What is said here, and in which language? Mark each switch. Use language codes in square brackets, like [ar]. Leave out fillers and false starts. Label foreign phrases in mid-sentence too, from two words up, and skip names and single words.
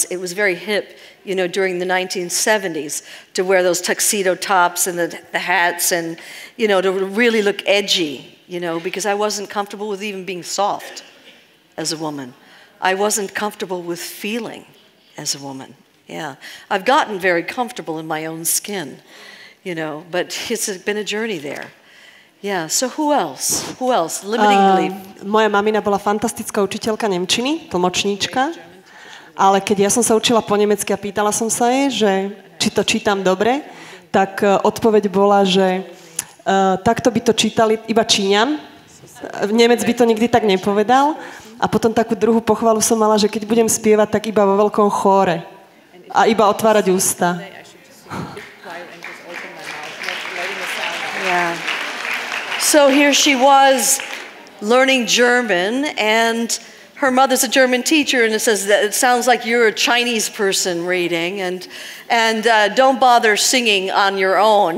[en] It was very hip, you know, during the 1970s to wear those tuxedo tops and the hats and, you know, to really look edgy, you know, because I wasn't comfortable with even being soft as a woman. I wasn't comfortable with feeling as a woman. Yeah. I've gotten very comfortable in my own skin, you know, but it's been a journey there. Yeah, so who else? Who else? Limiting belief. [sk] Moja mamina bola fantastická učiteľka nemčiny, tlmočníčka, ale keď ja som sa učila po nemecky a pýtala som sa jej, že či to čítam dobre, tak odpoveď bola, že takto by to čítali iba Číňan. Nemec by to nikdy tak nepovedal. A potom takú druhú pochvalu som mala, že keď budem spievať, tak iba vo veľkom chóre. A iba otvárať ústa. [en] Yeah. So here she was learning German, and her mother's a German teacher, and it says that it sounds like you're a Chinese person reading, and don't bother singing on your own.